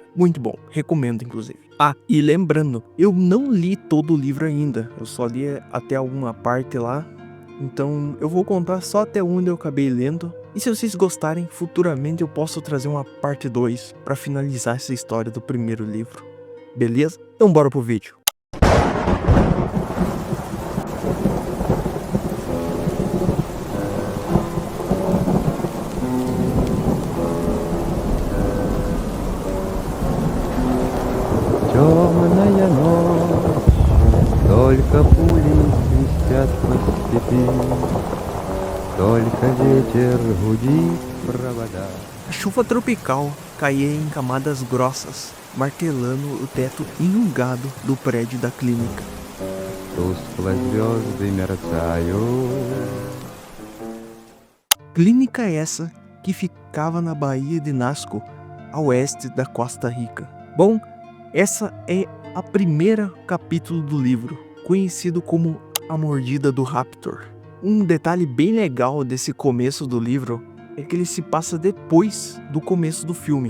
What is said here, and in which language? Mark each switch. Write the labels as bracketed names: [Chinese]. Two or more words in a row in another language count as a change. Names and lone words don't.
[Portuguese] Muito bom, recomendo inclusive. Ah, e lembrando, eu não li todo o livro ainda, eu só li até alguma parte lá, então eu vou contar só até onde eu acabei lendo. E se vocês gostarem, futuramente eu posso trazer uma parte 2 pra finalizar essa história do primeiro livro. Beleza? Então bora pro vídeo. [Russian] Темная ночь, только пули свистят по степи, только ветер гудит в проводах. [Portuguese] A chuva tropical caía em camadas grossas, martelando o teto enrugado do prédio da clínica. [Russian] Тускло звезды мерцают. [Portuguese] Clínica essa que ficava na Baía de Nazco, a oeste da Costa Rica. Bom, essa é a primeira capítulo do livro, conhecido como A Mordida do Raptor. Um detalhe bem legal desse começo do livro é que ele se passa depois do começo do filme.